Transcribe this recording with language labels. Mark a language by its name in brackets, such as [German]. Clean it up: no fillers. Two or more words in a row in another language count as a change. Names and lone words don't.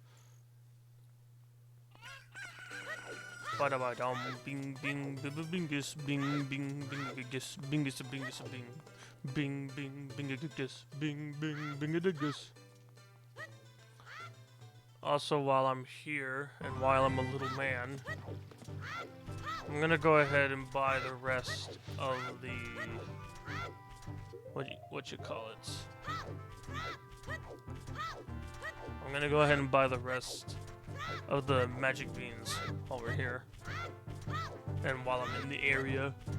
[English] Ba-da-ba-dum, bing, bing, bingus, bing, bing, bingus, bingus, bingus, bing, bing, bing, bingus, bing, bing, bingus. Also, while I'm here and while I'm a little man, I'm gonna go ahead and buy the rest of the what you call it. I'm gonna go ahead and buy the rest of the magic beans while we're here and while I'm in the area.